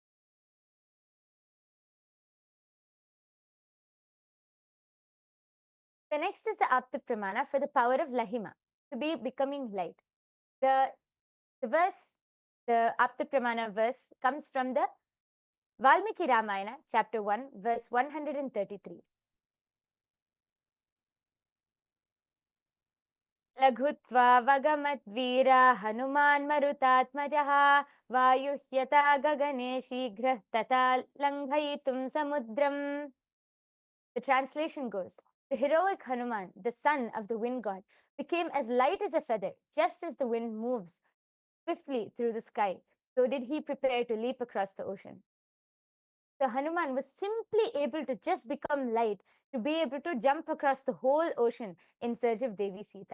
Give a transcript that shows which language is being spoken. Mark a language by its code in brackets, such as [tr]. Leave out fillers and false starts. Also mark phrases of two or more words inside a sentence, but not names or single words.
[en] The next is the [sa] आप्त प्रमाण [en] for the power of Lahima, to be becoming light. The [sa] आप्त प्रमाण [en] verse comes from the Valmiki Ramayana, chapter 1, verse 133. [sa] लघुत्व वगमत् वीर हनुमान् मारुतात्मजः वायुह्यत गगने शीघ्रः तत लङ्घयितुम् समुद्रम्. [en] The translation goes, the heroic Hanuman, the son of the wind god, became as light as a feather, just as the wind moves swiftly through the sky. So did he prepare to leap across the ocean. So Hanuman was simply able to just become light to be able to jump across the whole ocean in search of Devi Sita.